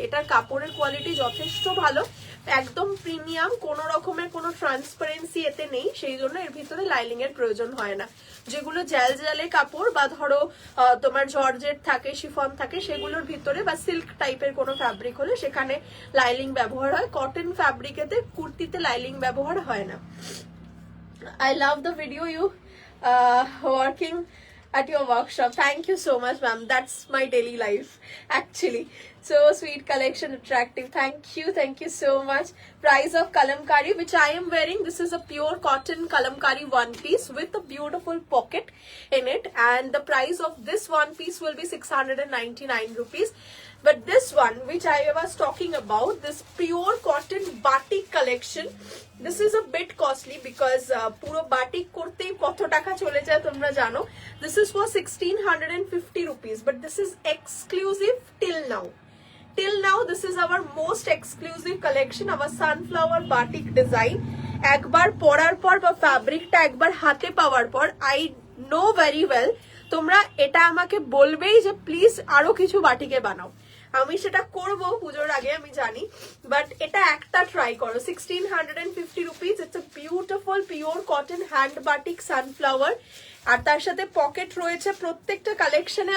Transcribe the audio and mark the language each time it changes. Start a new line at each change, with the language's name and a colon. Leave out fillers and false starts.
Bangla: এটার কাপড়ের কোয়ালিটি যথেষ্ট ভালো, একদম প্রিমিয়াম, কোনো রকমের কোনো ট্রান্সপারেন্সি এতে নেই, সেই জন্য এর ভিতরে লাইলিং এর প্রয়োজন হয় না। যেগুলো জালে কাপড় বা ধরো তোমার জর্জেট থাকে, শিফন থাকে, সেগুলোর ভিতরে বা সিল্ক টাইপের কোনো ফ্যাব্রিক হলে সেখানে লাইলিং ব্যবহার হয়। কটন ফ্যাব্রিকেতে কুর্তিতে লাইলিং ব্যবহার হয় না।
English: I love the video you working at your workshop. Thank you so much ma'am, that's my daily life actually. So sweet collection, attractive, thank you so much. Price of kalamkari which I am wearing, this is a pure cotton kalamkari one piece with a beautiful pocket in it, and the price of this one piece will be 699 rupees. But this one which I was talking about, this pure cotton batik collection, this is a bit costly because
Bangla: puro batik korte koto taka chole jay tomra jano.
English: This is for 1650 rupees, but this is exclusive till now. Till now this is our most exclusive collection, our sunflower batik design.
Bangla: একবার পরার পর বা ফ্যাব্রিকটা একবার হাতে পাওয়ার পর
English: I know very well
Bangla: তোমরা এটা আমাকে বলবেই যে প্লিজ আরো কিছু বাটিকে বানাও। আমি সেটা করব পুজোর আগে, আমি জানি, বাট এটা একটা ট্রাই করো।
English: 1650 rupees, it's a beautiful pure cotton hand batik sunflower,
Bangla: আর তার সাথে পকেট রয়েছে প্রত্যেকটা কালেকশনে।